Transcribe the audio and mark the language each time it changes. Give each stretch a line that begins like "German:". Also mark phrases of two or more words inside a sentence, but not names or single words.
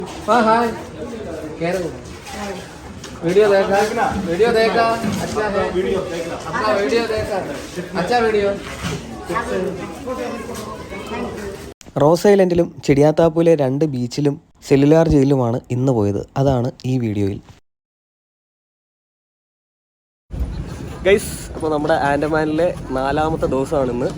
Hindi: हाँ हाय कह रहे हो वीडियो देखा अच्छा है अपना वीडियो देखा अच्छा वीडियो
Malayalam: റോസ് ഐലൻഡിലും ചെടിയാത്താപ്പൂലെ 2 ബീച്ചിലും സെല്ലുലാർ ജയിലുമാണ് ഇന്ന് പോയത്. അതാണ് ഈ വീഡിയോയിൽ. ഗൈസ്, അപ്പോൾ നമ്മുടെ ആൻഡമാനിലെ 4ാമത്തെ ദിവസമാണ് ഇന്ന്.